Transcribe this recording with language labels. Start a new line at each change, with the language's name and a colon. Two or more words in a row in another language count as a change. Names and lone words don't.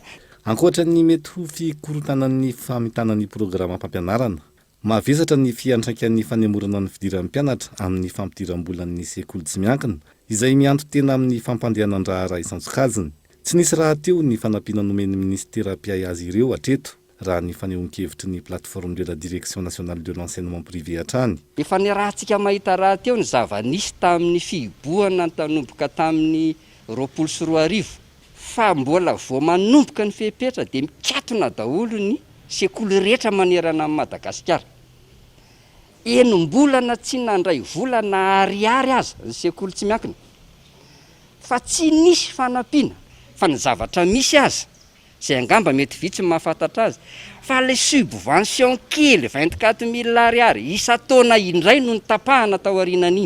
Malagasy: Ankoatra ny mety ho fikorontanan'ny famitanan'ny programa mpampianarana, mavesatra ny fiantraikan'ny fanemorana ny fidiran'ny mpianatra amin'ny fampidiram-bolan'ny sekoly tsy miankina izay mianto tena amin'ny fampandehanan-draharaha isan-tsokajiny. Tsy nisy raha teo ny fanampiana nomen'ny ministera mpiay azy ireo hatreto raha ny fanehoan-kevitry ny
French: plateforme de la direction nationale de l'enseignement privé
Malagasy: hatrany. Efa niarahantsika mahita raha teo ny zava-nisy tamin'ny fihiboana tanomboka tamin'ny 24 fa mbola vao manomboka ny fepetra dia mikatona daholo ny sekoly rehetra manerana amin'ny Madagasikara. Enom-bolana tsy nandray volana ariary aza ny sekoly tsy miankina fa tsy nisy fanampiana fa ny zavatra misy aza izay angamba mety vitsy mahafantatra azy fa le subvention kely 24 000 ariary isa-taona indray no nitapahana tao aorianan'iny.